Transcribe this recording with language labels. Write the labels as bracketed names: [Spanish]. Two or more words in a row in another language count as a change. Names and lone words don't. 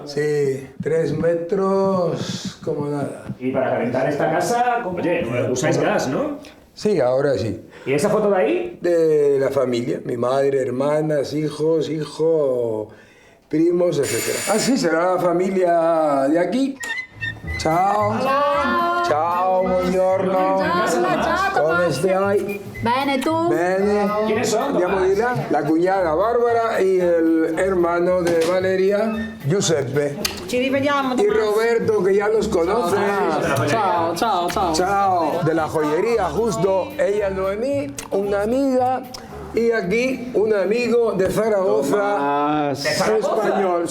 [Spanish] Sí, 3 metros como nada. Y para calentar esta casa, oye, usáis gas, ¿no? Sí, ahora sí. ¿Y esa foto de ahí? De la familia, mi madre, hermanas, hijo, primos, etc. Ah, sí, será la familia de aquí. [Italian] Ciao. Buongiorno. ¿Cómo stai? Bene, tu? Bene. [Spanish] ¿Quiénes son? [Italian] Andiamo di là. [Spanish] La cuñada Bárbara y el hermano de Valeria, Giuseppe. [Italian] Ci rivediamo. [Spanish] Y Roberto, que ya los conoce. [Italian] Ciao, ciao, ciao. [Spanish] Chao. De la joyería, justo. Ella Noemí, una amiga. Y aquí un amigo de Zaragoza, español.